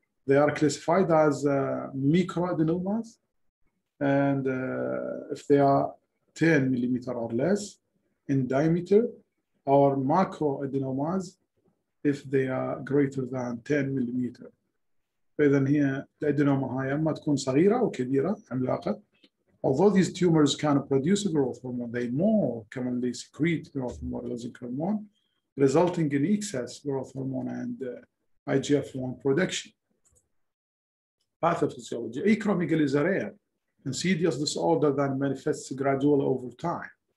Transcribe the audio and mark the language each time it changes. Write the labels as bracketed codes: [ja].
[en] They are classified as microadenomas, and if they are 10 millimeter or less in diameter, or macroadenomas if they are greater than 10 millimeter. [ar] فإذا هي الأدينوما هاي أما تكون صغيرة أو كبيرة عملاقة. [en] Although these tumors can produce growth hormone, they more commonly secrete growth hormone, hormone, resulting in excess growth hormone and IGF-1 production. Pathophysiology. Acromegaly is a rare, insidious disorder that manifests gradually over time.